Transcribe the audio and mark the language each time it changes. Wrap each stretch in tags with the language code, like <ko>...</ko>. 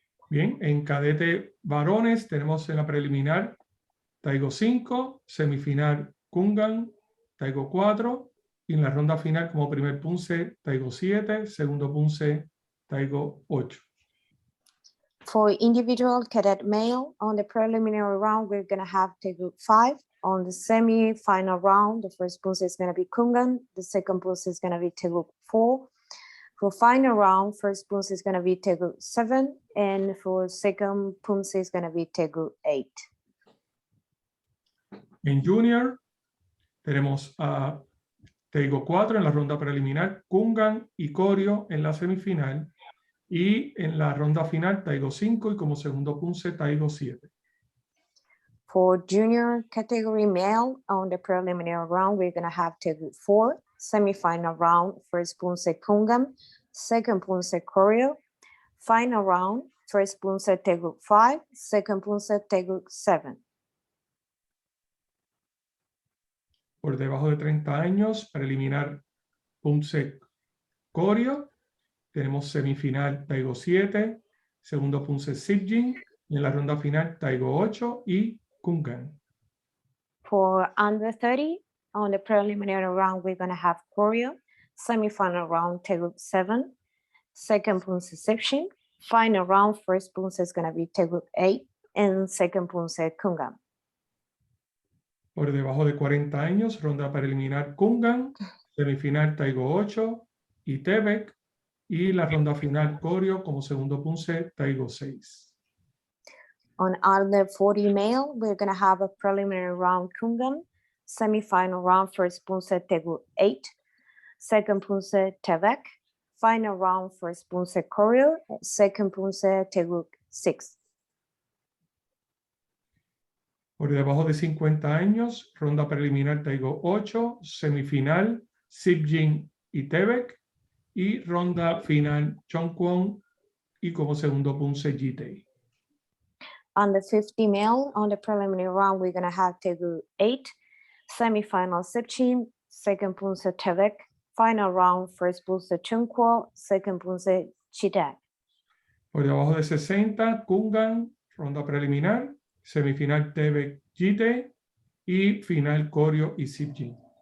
<es>Bien, en cadete varones tenemos en la preliminar Taigo 5, semifinal Kungan, Taigo 4, y en la ronda final como primer Poomsae Taigo 7, segundo Poomsae Taigo 8.</es> <en>For individual cadet male, on the preliminary round, we're going to have Tegu 5. On the semi-final round, the first Poomsae is going to be Kungan, the second Poomsae is going to be Tegu 4. For final round, first Poomsae is going to be Tegu 7, and for second Poomsae is going to be Tegu 8.</en> <es>En junior tenemos a Taigo 4 en la ronda preliminar, Kungan y Koryo en la semifinal, y en la ronda final Taigo 5 y como segundo Poomsae Taigo 7.</es> <en>For junior category male, on the preliminary round, we're going to have Tegu 4, semi-final round, first Poomsae Kungam, second Poomsae Koryo, final round, first Poomsae Tegu 5, second Poomsae Tegu 7.</en> <es>Por debajo de 30 años, preliminar Poomsae Koryo, tenemos semifinal Taigo 7, segundo Poomsae Sipjin, y en la ronda final Taigo 8 y Kungan.</es> <en>For under 30, on the preliminary round, we're going to have Koryo, semi-final round, Tegu 7, second Poomsae Sipjin, final round, first Poomsae is going to be Tegu 8, and second Poomsae Kungam.</en> <es>Por debajo de 40 años, ronda preliminar Kungan, semifinal Taigo 8 y Tebek, y la ronda final Koryo como segundo Poomsae Taigo 6.</es> <en>On under 40 male, we're going to have a preliminary round Kungam, semi-final round, first Poomsae Tegu 8, second Poomsae Tevek, final round, first Poomsae Koryo, second Poomsae Tegu 6.</en> <es>Por debajo de 50 años, ronda preliminar Taigo 8, semifinal Sipjin y Tebek, y ronda final Chongkwon y como segundo Poomsae Jitae.</es> <en>Under 50 male, on the preliminary round, we're going to have Tegu 8, semi-final Sipjin, second Poomsae Tevek, final round, first Poomsae Chungkwo, second Poomsae Jitae.</en> <es>Por debajo de 60, Kungan, ronda preliminar, semifinal Tebek Jitae y final Koryo y Sipjin.</es>